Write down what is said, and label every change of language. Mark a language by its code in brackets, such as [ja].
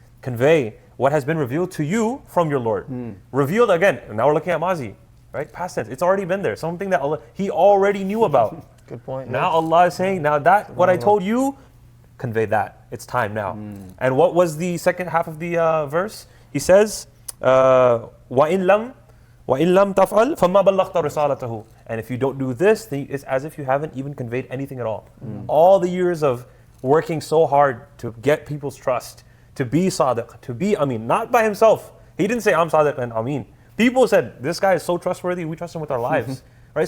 [en] Convey what has been revealed to you from your Lord. Revealed again. Now we're looking at Mazi, right? Past tense. It's already been there. Something that Allah, He already knew about. Good point. Now Allah is saying, now that what I told you, convey that. It's time now. And what was the second half of the verse? He says, [ar] وَإِن لَمْ تَفْعَلْ فَمَا بَلَّغْتَ رِسَالَتَهُ. [en] And if you don't do this, then it's as if you haven't even conveyed anything at all. All the years of working so hard to get people's trust, to be Sadiq, to be Amin, not by himself. He didn't say, I'm Sadiq and Amin. People said, this guy is so trustworthy, we trust him with our lives. Right?